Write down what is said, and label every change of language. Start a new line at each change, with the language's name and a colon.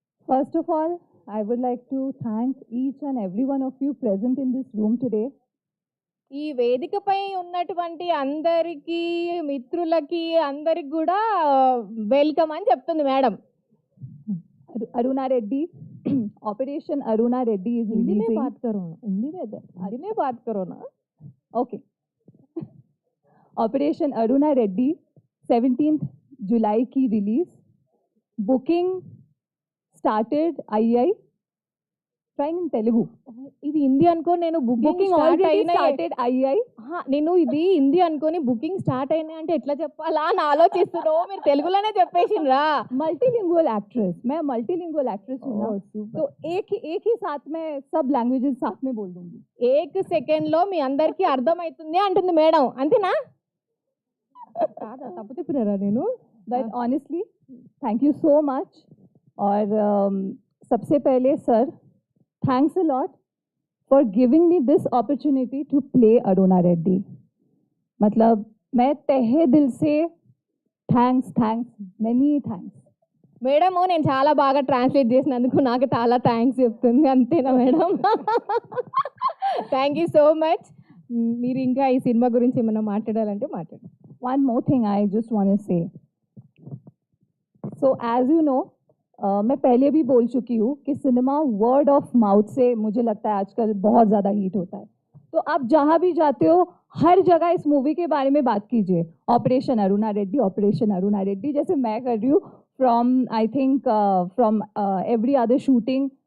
English: First of all, I would like to thank each and every one of you present in this room today.
Telugu: ఈ వేదికపై ఉన్నటువంటి అందరికీ మిత్రులకి అందరికి కూడా వెల్కమ్ అని చెప్తుంది madam.
English: Aruna Reddy operation Aruna Reddy is
Hindi: Hindi में बात करो ना, हिंदी में बात करो ना.
English: Okay.
Hindi: Operation Aruna Reddy 17th जुलाई की release.
English: Booking started I trying in Telugu.
Telugu: ఇది హిందీ అనుకో నేను బుకింగ్ స్టార్టెడ్ అయ్యాయి. నేను ఇది హిందీ అనుకోని బుకింగ్ స్టార్ట్ అయినాయి అంటే ఎట్లా చెప్పాలా అని ఆలోచిస్తున్నావు. మీరు తెలుగులోనే చెప్పేసిండ్రా.
Hindi: मल्टीलिंगुअल एक्ट्रेस, मैं मल्टीलिंगुअल एक्ट्रेस हूँ ना, तो एक ही साथ में सब लैंग्वेजेस साथ में बोल दूंगी.
Telugu: एक सेकंड లో మీ అందరికీ అర్థమవుతుంది అంటుంది మేడం. అంతేనా? తప్పు చెప్పినారా నేను?
English: But honestly thank you so much.
Hindi: और सबसे पहले sir,
English: thanks a lot for giving me this opportunity to play Aruna Reddy.
Hindi: मतलब मैं तहे दिल से थैंक्स
English: many thanks.
Telugu: మేడం నేను చాలా బాగా ట్రాన్స్లేట్ చేసినందుకు నాకు చాలా థ్యాంక్స్ చెప్తుంది. అంతేనా madam?
English: Thank you so much.
Telugu: మీరు ఇంకా ఈ సినిమా గురించి ఏమైనా మాట్లాడాలంటే మాట్లాడండి.
English: One more thing I just want to say. So as you know,
Hindi: मैं पहले भी बोल चुकी हूँ कि सिनेमा वर्ड ऑफ माउथ से मुझे लगता है आजकल बहुत ज़्यादा हीट होता है. तो आप जहाँ भी जाते हो हर जगह इस मूवी के बारे में बात कीजिए.
English: operation Aruna Reddy
Hindi: जैसे मैं कर रही हूँ
English: From I think from every other shooting.